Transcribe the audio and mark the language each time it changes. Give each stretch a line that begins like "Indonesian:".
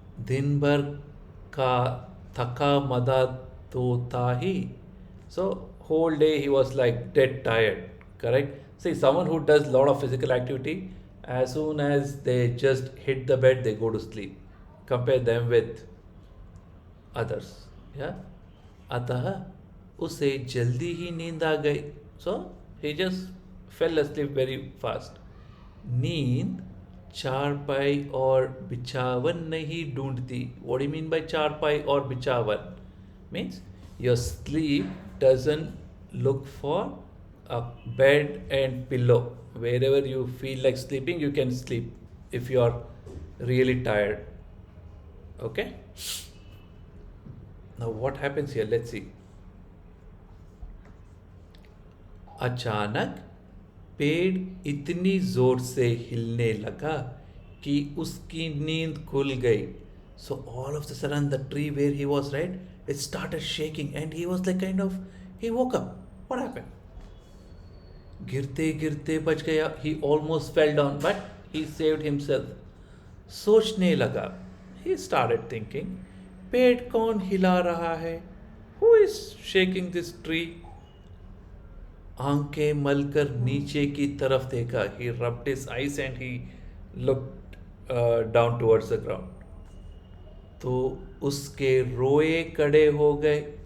Hindi: दिन भर का थका मदा तो था ही.
English: So whole day he was like dead tired, correct? See, someone who does a lot of physical activity, as soon as they just hit the bed, they go to sleep. Compare them with others. Yeah.
Hindi: अतः उसे जल्दी ही नींद आ गई.
English: So he just fell asleep very fast.
Hindi: नींद चारपाई और बिछावन नहीं ढूंढती.
English: What do you mean by
Hindi: चारपाई और बिछावन?
English: Means your sleep doesn't look for a bed and pillow. Wherever you feel like sleeping, you can sleep if you are really tired. Okay? Now what happens here? Let's see.
Hindi: अचानक पेड़ इतनी जोर से हिलने लगा कि उसकी नींद खुल गई.
English: So all of a sudden the tree where he was, right, it started shaking and he was like he woke up. What happened?
Hindi: गिरते गिरते बच गया.
English: He almost fell down, but he saved himself.
Hindi: सोचने लगा.
English: He started thinking,
Hindi: पेड़ कौन हिला रहा है?
English: Who is shaking this tree?
Hindi: आंखें मलकर नीचे की तरफ देखा.
English: He rubbed his eyes and he looked down towards the ground.
Hindi: तो उसके रोए कड़े हो गए.